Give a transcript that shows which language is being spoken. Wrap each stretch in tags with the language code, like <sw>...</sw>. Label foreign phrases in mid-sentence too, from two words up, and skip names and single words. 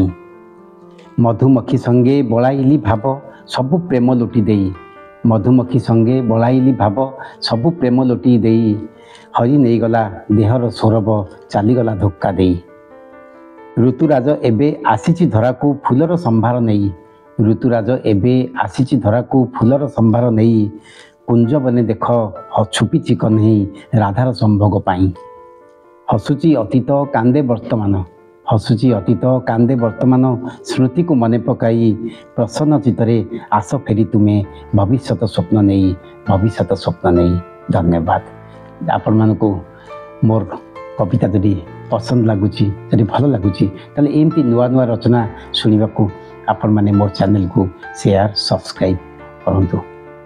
<or>ମଧୁମକ୍ଷୀ ସଙ୍ଗେ ବଳାଇଲି ଭାବ ସବୁ ପ୍ରେମ ଲୁଟି ଦେଇ ମଧୁମକ୍ଷୀ ସଙ୍ଗେ ବଳାଇଲି ଭାବ ସବୁ ପ୍ରେମ ଲୁଟି ଦେଇ ହରି ନାହିଁ ଗଲା ଦେହର ସୌରଭ ଚାଲିଗଲା ଧୋକା ଦେଇ। ଋତୁରାଜ ଏବେ ଆସିଛି ଧରା କୁ ଫୁଲର ସମ୍ଭାର ନାହିଁ ଋତୁରାଜ ଏବେ ଆସିଛି ଧରା କୁ ଫୁଲର ସମ୍ଭାର ନାହିଁ କୁଞ୍ଜ ବନେ ଦେଖ ଛପି କହ୍ନାଇ ରାଧାର ସମ୍ଭୋଗ ପାଇ। ହସୁଛି ଅତୀତ କାନ୍ଦେ ବର୍ତ୍ତମାନ ହସୁଛି ଅତୀତ କାନ୍ଦେ ବର୍ତ୍ତମାନ ସ୍ମୃତି କୁ ମନେ ପକାଇ ପ୍ରସନ୍ନ ଚିତ୍ତରେ ଆସ ଫେରି ତୁମେ ଭବିଷ୍ୟତ ସ୍ୱପ୍ନ ନାହିଁ ଭବିଷ୍ୟତ ସ୍ୱପ୍ନ ନାହିଁ। धन्यवाद। ଆପଣ ମାନଙ୍କୁ ମୋର କବିତା ଯଦି ପସନ୍ଦ ଲାଗୁଛ ଭଲ ଲାଗୁଛ ତାହାଲେ ଏମିତି ନୂଆ ନୂଆ ରଚନା ଶୁଣ ଆପଣ ମାନେ ମୋର ଚ୍ୟାନେଲ କୁ</or> <en>share subscribe</en> <or>करंतु।</or>